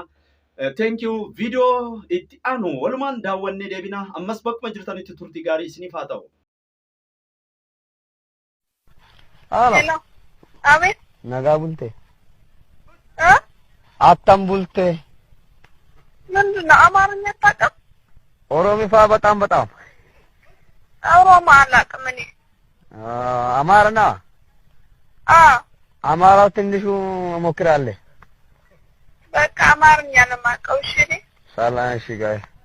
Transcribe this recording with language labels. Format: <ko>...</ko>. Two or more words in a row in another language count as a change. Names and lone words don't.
<en>Thank you.</en> <om>Video itti aanu walumaan daawwannee deebina. Ammas bakkuma jirtanitti turtii gaarii isiniif haa ta'u. Hello.</om> <am>Abeet.</am> <om>Nagaa bulte. Attam bulte.</om> <am>ምንድን ነው አማርኛ አታውቅም? ኦሮሚፋ በጣም ኦሮሞ አላውቅም እኔ። አማርኛ? አማራው ትንሹ እሞክራለሁ። በቃ አማርኛ ነው የማውቀው። እሺ ሰላም። እሺ ጋር</am>